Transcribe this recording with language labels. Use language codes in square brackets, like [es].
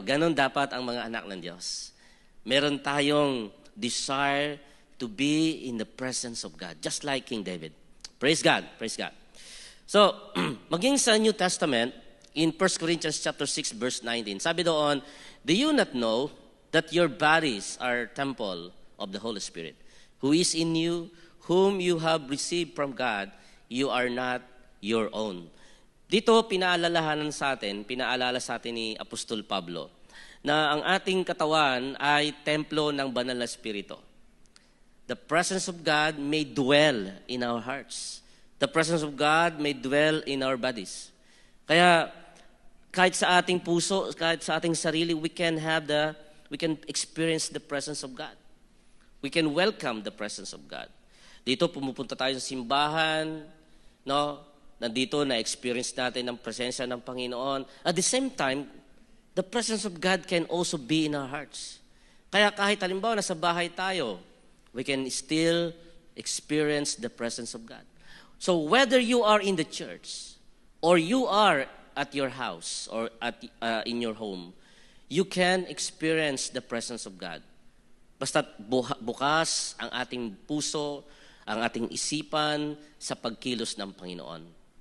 [tl] Ganon dapat ang mga anak ng Diyos. Meron tayong [en] desire to be in the presence of God. Just like King David. Praise God. Praise God. So, [tl] maging sa [en] New Testament, in 1 Corinthians chapter 6, verse 19, [tl] sabi doon, [en] do you not know that your bodies are temple of the Holy Spirit, who is in you, whom you have received from God, you are not your own. [tl] Dito, pinaalala sa atin ni Apostol Pablo, na ang ating katawan ay templo ng banal na Espiritu. [en] The presence of God may dwell in our hearts. The presence of God may dwell in our bodies. [tl] Kaya, kahit sa ating puso, kahit sa ating sarili, [en] we can experience the presence of God. We can welcome the presence of God. [tl] Dito pumupunta tayo sa simbahan, no? Nandito na-experience natin ang presensya ng Panginoon. [en] At the same time, the presence of God can also be in our hearts. Kaya kahit halimbawa nasa bahay tayo, we can still experience the presence of God. So whether you are in the church or you are at your house or in your home, you can experience the presence of God. [tl] Basta't bukas ang ating puso, ang ating isipan sa pagkilos ng Panginoon.